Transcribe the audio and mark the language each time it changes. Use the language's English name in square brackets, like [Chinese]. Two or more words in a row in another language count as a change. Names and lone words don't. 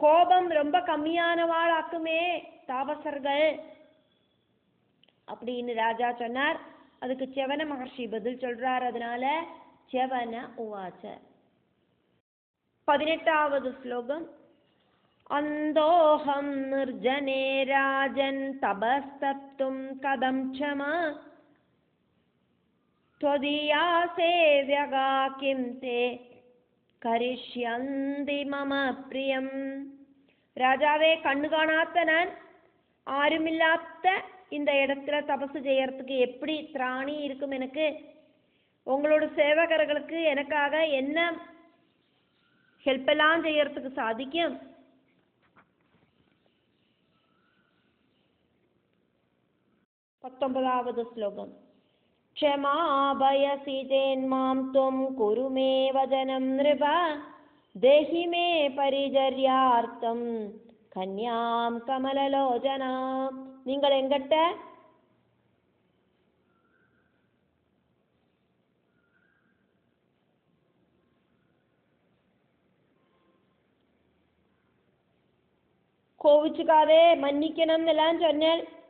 [Tamil] கோபம் ரொம்ப கம்மியானவாளாக்குமே தாபசர்கள் அப்படின்னு ராஜா சொன்னார். அதுக்கு செவன மகர்ஷி பதில் சொல்றார். அதனால செவன உவாச்ச. 18வது ஸ்லோகம். [Sanskrit] अन्धोऽहं निर्जने राजन् तपस्तप्तुं कथं क्षमा त्वदीया सेव्यगा किं ते करिष्यन्ति मम प्रियम. [Tamil] ராஜாவே, கண்ணு காணாத்த நான் ஆருமில்லாத்த இந்த இடத்துல தபசு செய்யறதுக்கு எப்படி திராணி இருக்கும் எனக்கு? உங்களோட சேவகர்களுக்கு எனக்காக என்ன ஹெல்ப் எல்லாம் செய்யறதுக்கு சாதிக்கும்? 19வது ஸ்லோகம். [Sanskrit] क्षमाभयसि चेन्मां त्वं कुरु मे वचनं नृप देहि मे परिचर्यार्थं कन्यां कमललोचनां. [Tamil] நீங்கள் எங்கிட்ட கோவிச்சுக்காதே, மன்னிக்கணும் எல்லாம் சொன்னேன்.